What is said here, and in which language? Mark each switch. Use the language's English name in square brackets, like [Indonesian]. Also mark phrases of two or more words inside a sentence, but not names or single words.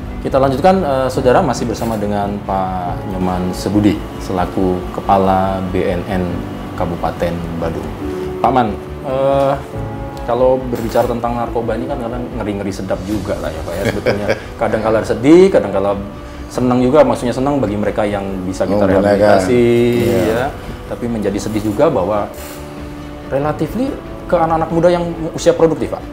[Indonesian] kita lanjutkan, Saudara masih bersama dengan Pak Nyoman Sebudi selaku Kepala BNN Kabupaten Badung. Pak Man, kalau berbicara tentang narkoba ini kan kadang ngeri-ngeri sedap juga lah ya Pak ya sebetulnya. Kadang kala sedih, kadang kala senang juga, maksudnya senang bagi mereka yang bisa kita rehabilitasi ya. Tapi menjadi sedih juga bahwa relatif ke anak-anak muda yang usia produktif Pak.